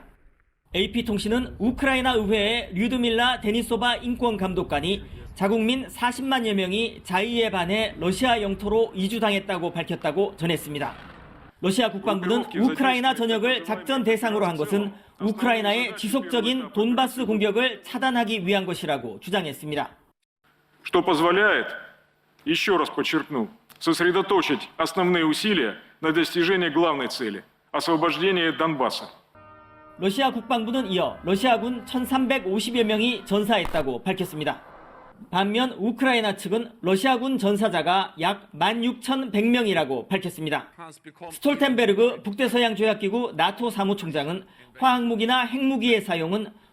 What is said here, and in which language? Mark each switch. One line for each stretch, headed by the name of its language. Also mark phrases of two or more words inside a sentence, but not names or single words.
Korean: AP통신은 우크라이나 의회의 류드밀라 데니소바 인권감독관이 자국민 40만여 명이 자의에 반해 러시아 영토로 이주당했다고 밝혔다고 전했습니다. 러시아 국방부는 우크라이나 전역을 작전 대상으로 한 것은 우크라이나의 지속적인 돈바스 공격을 차단하기 위한 것이라고 주장했습니다.
Russian: Что позволяет, еще раз подчеркну, сосредоточить основные усилия на достижении главной цели – освобождения Донбасса.
Korean: 러시아 국방부는 이어 러시아군 1,350여 명이 전사했다고 밝혔습니다. 반면 우크라이나 측은 러시아군 전사자가 약 16,100명이라고 밝혔습니다. 스톨텐베르그 북대서양 조약기구 나토 사무총장은 화학무기나 핵무기의 사용은